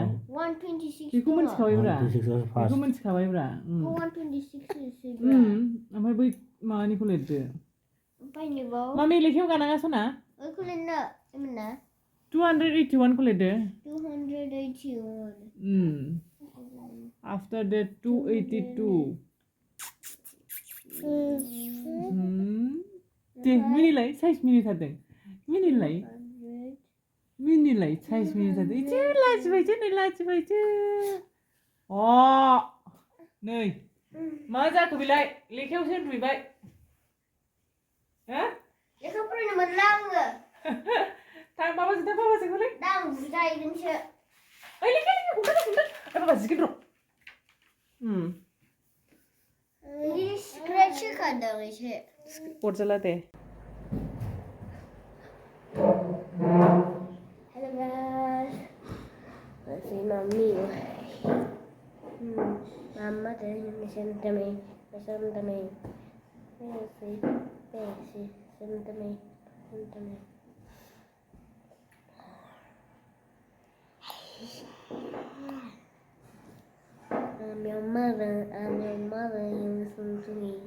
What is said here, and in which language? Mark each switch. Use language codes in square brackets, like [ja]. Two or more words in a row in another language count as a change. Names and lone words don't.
[brx] 126 बेखौ मोनथिखाबायब्रा बेखौ मोनथिखाबायब्रा 126 ओमफ्राय बै माबानिखौ लिरदो मामि लेखायाव गानाङा सना 281 खौ लिरदो 281 [en] after that [brx] 282 दे मिनिलाय साइज मिनिथारदों मिनिलाय साइज मिनिथारदों इदि लाजिबायसो नै लाजिबायसो नै मा जाखो बेलाय लेखायावसो उन्दुहैबाय हो लेखा फरायनो मोनला आङो थां बाबाजों हरलै दा आं बुजायगोनसो ओइ लेखा हमथार बाबा जिगोन र' स्क्रेच होखादों एसे अरजाला दे [en] Hello guys, let's see mommy. Mama listen to me. I'm your mother, you listen to me.